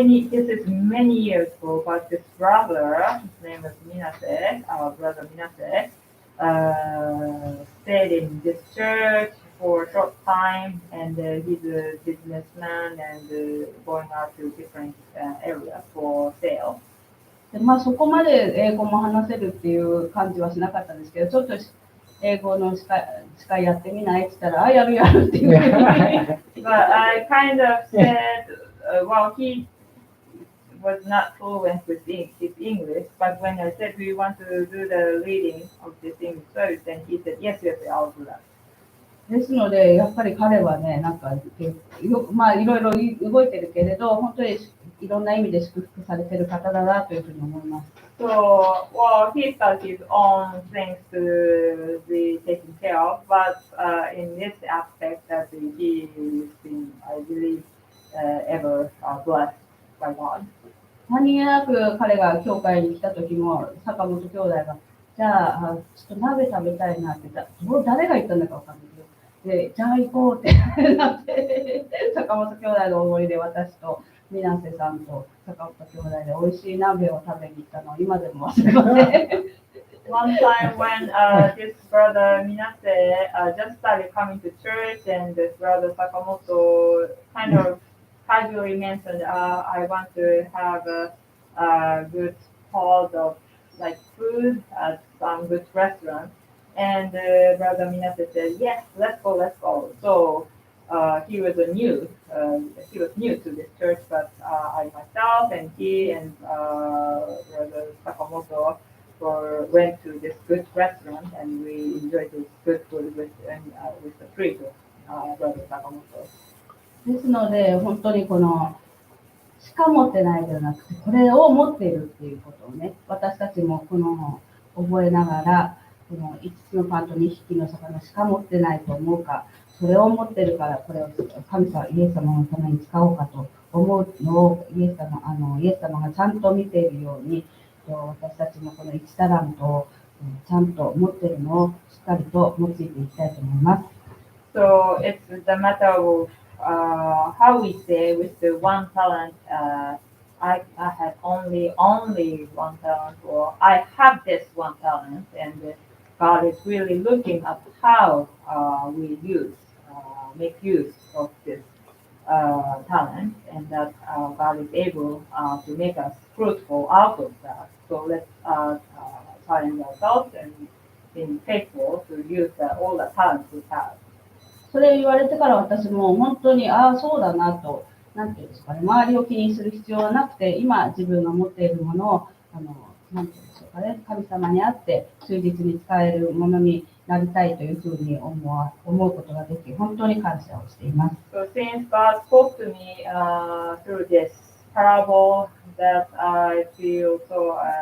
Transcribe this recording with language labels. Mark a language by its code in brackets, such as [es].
[en] This is many years ago, but this brother, his name was Minase, our brother Minase, stayed in this church for a short time, and he's a businessman and going out to different areas for sale. [ja] でそこまで英語も話せるっていう感じはしなかったんですけど、ちょっと英語の司会やってみないって言ったら、やるっていう。 [en] But I kind of said, well, he was not fluent with his English, but when I said, do you want to do the reading of this English service, then he said, yes, I'll do that. [ja] ですので、やっぱり彼はね、なんか、いろいろ動いてるけれど、本当にいろんな意味で祝福されてる方だなというふうに思います。 [en] So, well, he's got his own things to be taken care of, but in this aspect that he's been, I believe, ever blessed by God. [ja] 何気なく彼が教会に来た時も、坂本兄弟が、じゃあ、ちょっと鍋食べたいなって言ったら、誰が言ったんだかわかんないけど、で、じゃあ行こうってなって、坂本兄弟のおごりで私と水瀬さんと坂本兄弟で美味しい鍋を食べに行ったのを今でも忘れません。 [en] One time when this brother Minase just started coming to church, and this brother Sakamoto kind of casually mentioned, I want to have a good pot of like food at some good restaurant. And brother Minase said, yes, let's go. So he was new to this church, but I myself and he and brother Sakamoto went to this good restaurant, and we enjoyed this good food with the treat of brother Sakamoto. [ja] ですので、本当にこの、しか持ってないではなくて、これを持っているっていうことをね、私たちもこの覚えながら、この5つのパンと2匹の魚しか持ってないと思うか、それを持ってるからこれを神様、イエス様のために使おうかと思うのをイエス様がちゃんと見ているように、私たちもこの1タラントをちゃんと持っているのをしっかりと用いていきたいと思います。 [en] So it's the matter of how we say with the one talent, I had only one talent, or I have this one talent, and God is really looking at how we make use of this talent, and that God is able to make us fruitful out of that. So let's challenge ourselves and be faithful to use all the talents we have. [ja] それ言われてから私も本当に、そうだなと、なんていうんですかね、周りを気にする必要はなくて、今自分が持っているものを、なんていうんでしょうかね、神様にあって忠実に使えるものになりたいというふうに思うことができ、本当に感謝をしています。 [en] So since God spoke to me through this parable, that I feel so